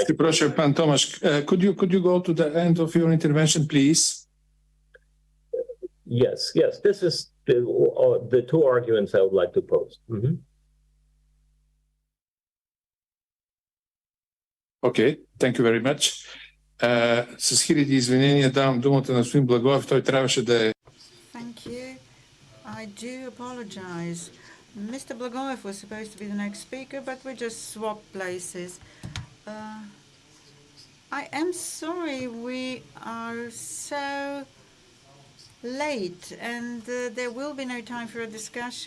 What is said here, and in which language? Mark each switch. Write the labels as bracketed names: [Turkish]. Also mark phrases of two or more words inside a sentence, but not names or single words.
[Polish] Proszę, pan [English] Tomasz, could you go to the end of your intervention, please? Yes. This is the two arguments I would like to pose. Mm-hmm. Okay, thank you very much. [Bulgarian] С хиляди извинения давам думата на господин Благоев. Той трябваше да е. [English] Thank you. I do apologize. Mr. Blagoev was supposed to be the next speaker, but we just swapped places. I am sorry we are so late and there will be no time for a discussion.